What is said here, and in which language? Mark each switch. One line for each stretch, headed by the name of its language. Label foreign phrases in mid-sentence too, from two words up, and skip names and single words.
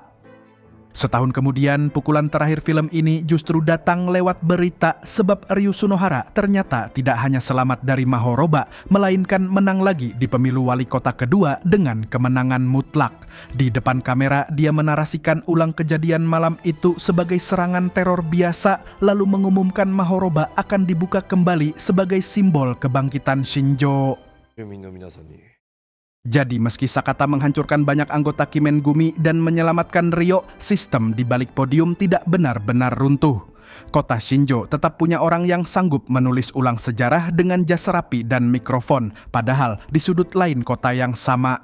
Indonesian: Setahun kemudian, pukulan terakhir film ini justru datang lewat berita, sebab Ryu Sunohara ternyata tidak hanya selamat dari Mahoroba, melainkan menang lagi di pemilu wali kota kedua dengan kemenangan mutlak. Di depan kamera, dia menarasikan ulang kejadian malam itu sebagai serangan teror biasa, lalu mengumumkan Mahoroba akan dibuka kembali sebagai simbol kebangkitan Shinjo.
Japanese: 住民の皆さんに
Indonesian: Jadi meski Sakata menghancurkan banyak anggota Kimengumi dan menyelamatkan Ryo, sistem di balik podium tidak benar-benar runtuh. Kota Shinjo tetap punya orang yang sanggup menulis ulang sejarah dengan jas rapi dan mikrofon, padahal di sudut lain kota yang sama.